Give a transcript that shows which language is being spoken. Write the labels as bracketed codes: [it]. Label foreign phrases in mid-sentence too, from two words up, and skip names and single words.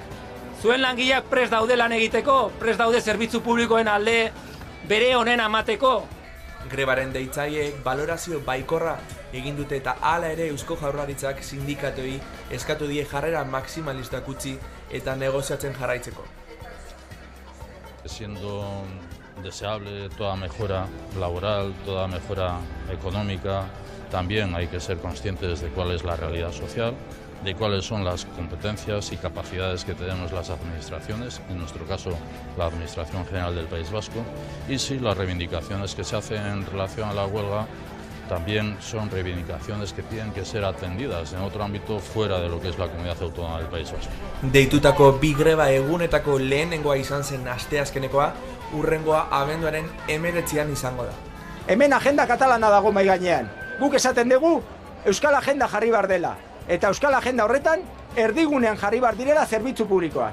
[eu] Zuen langileak prest daude lan egiteko, prest daude zerbitzu publikoen alde bere honen amateko. Grebaren deitzaileek balorazio baikorra egin dute eta hala ere Eusko Jaurlaritzak sindikatuei eskatu die jarrera maximalistak utzi eta negoziatzen jarraitzeko. [es] Siendo deseable toda mejora laboral, toda mejora económica, también hay que ser conscientes de cuál es la realidad social, de cuáles son las competencias y capacidades que tenemos las administraciones, en nuestro caso la Administración General del País Vasco, y si las reivindicaciones que se hacen en relación a la huelga también son reivindicaciones que tienen que ser atendidas en otro ámbito fuera de lo que es la Comunidad Autónoma del País Vasco. [eu] Deitutako bi greba egunetako lehenengoa izan zen asteazkenekoa, hurrengoa abenduaren 19an izango da. Hemen agenda katalana dago mai gainean. Guk esaten dugu Euskal Agenda jarri bar dela. Eta Euskal Agenda horretan erdigunean jarri bar direla zerbitzu publikoa.